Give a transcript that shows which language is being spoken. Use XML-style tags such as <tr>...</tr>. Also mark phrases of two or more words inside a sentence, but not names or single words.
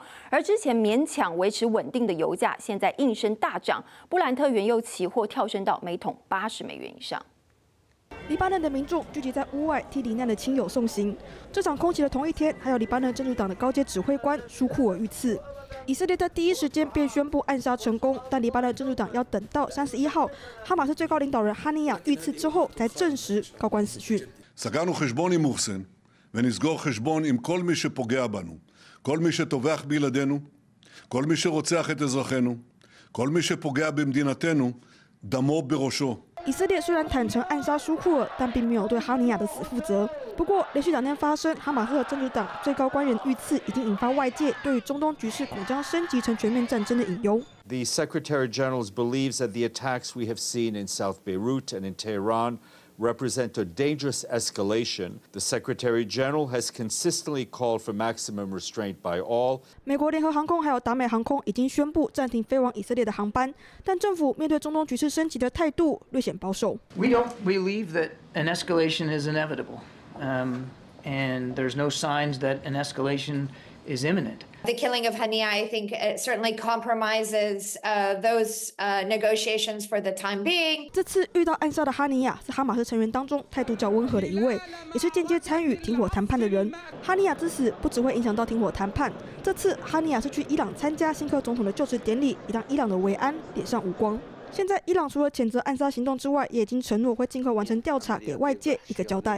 <zh>而之前勉强维持稳定的油价，现在应声大涨，布兰特原油期货跳升到每桶80美元以上。黎巴嫩的民众聚集在屋外替罹难的亲友送行。这场空袭的同一天，还有黎巴嫩真主党的高阶指挥官舒库尔遇刺。以色列在第一时间便宣布暗杀成功，但黎巴嫩真主党要等到31号，哈马斯最高领导人哈尼亚遇刺之后，才证实高官死讯。</zh> <he>סגרנו חשבון עם מוחסן, ונסגור חשבון עם כל מי שפוגע בנו, כל מי שטובח בילדינו, כל מי שרוצח את אזרחינו, כל מי שפוגע במדינתנו, דמו בראשו.</he> <zh>以色列虽然坦承暗杀舒库尔，但并没有对哈尼亚的死负责。不过，连续2天发生哈马斯和真主党最高官员遇刺，已经引发外界对于中东局势恐将升级成全面战争的隐忧。</zh> <en>The Secretary General believes that the attacks we have seen in South Beirut and in Tehran represent a dangerous escalation. The Secretary General has consistently called for maximum restraint by all.</en> <zh>美国联合航空还有达美航空已经宣布暂停飞往以色列的航班，但政府面对中东局势升级的态度略显保守。</zh> <en>We don't believe that an escalation is inevitable, and there's no signs that an escalation is imminent. The killing of Hania, I think, certainly compromises those negotiations for the time being.</en> <zh>这次遇到暗杀的哈尼亚是哈马斯成员当中态度较温和的一位，也是间接参与停火谈判的人。哈尼亚之死不只会影响到停火谈判，这次哈尼亚是去伊朗参加新科总统的就职典礼，也让伊朗的维安脸上无光。现在伊朗除了谴责暗杀行动之外，也已经承诺会尽快完成调查，给外界一个交代。</zh>